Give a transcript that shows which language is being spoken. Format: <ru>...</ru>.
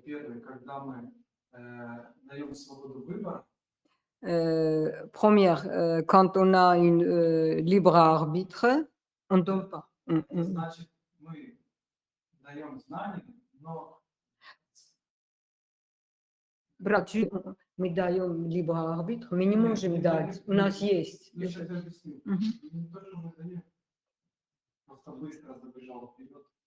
<ru>Первый, когда мы даем свободу выбора,</ru> <fr>première, quand on a une libre arbitre, on ne donne pas.</fr> <ru>значит, мы даем знания, но Брат, мы даем libre arbitre, мы не можем дать, у нас есть. я сейчас объясню. Мгм. Не то, что мы даем, просто быстро забежал вперед.</ru>